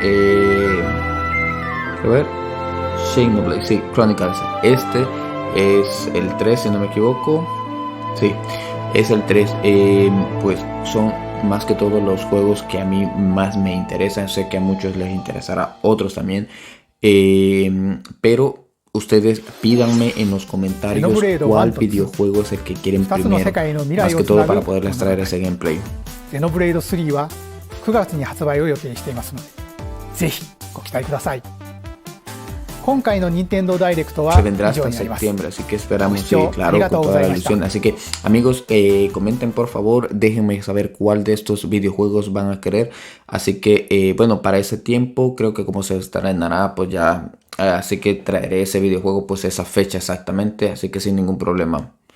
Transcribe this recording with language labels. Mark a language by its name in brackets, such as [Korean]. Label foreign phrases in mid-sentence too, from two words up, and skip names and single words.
[Spanish] a ver, Xenoblade, sí, Chronicles, este es el 3 si no me equivoco, sí, es el 3, pues son más que todos los juegos que a mí más me interesan, sé que a muchos les interesará, otros también. Pero ustedes pídanme en los comentarios cuál videojuego es el que quieren primero, más que todo para poderles traer ese gameplay. [Japanese] Xenoblade 3は9月に発売を予定していますので、ぜひご期待ください。今回の任天堂ダイレクトは [Spanish] Se vendrá hasta septiembre, así que esperamos, sí, claro, con toda la ilusión. Así que, amigos, comenten por favor, déjenme saber cuál de estos videojuegos van a querer. Así que, bueno, para ese tiempo, creo que como se estrenará, pues ya, así que traeré ese videojuego, pues esa fecha exactamente, así que sin ningún problema.